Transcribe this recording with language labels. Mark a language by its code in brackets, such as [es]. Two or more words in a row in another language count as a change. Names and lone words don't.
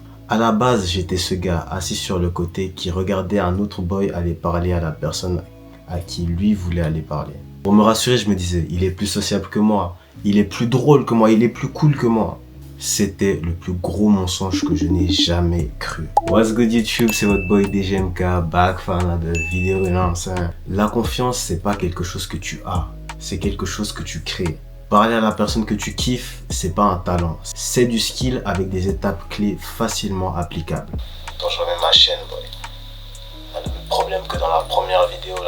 [fr] À la base, j'étais ce gars assis sur le côté qui regardait un autre boy aller parler à la personne à qui lui voulait aller parler. Pour me rassurer, je me disais « Il est plus sociable que moi. Il est plus drôle que moi. Il est plus cool que moi. » C'était le plus gros mensonge que je n'ai jamais cru. [en] What's good YouTube, [fr] c'est votre boy [en] DGMK, back for another video. [fr] La confiance, c'est pas quelque chose que tu as, c'est quelque chose que tu crées. Parler à la personne que tu kiffes, c'est pas un talent, c'est du skill avec des étapes clés facilement applicables. Quand je remets ma chaîne, boy, on a le même problème que dans la première vidéo là.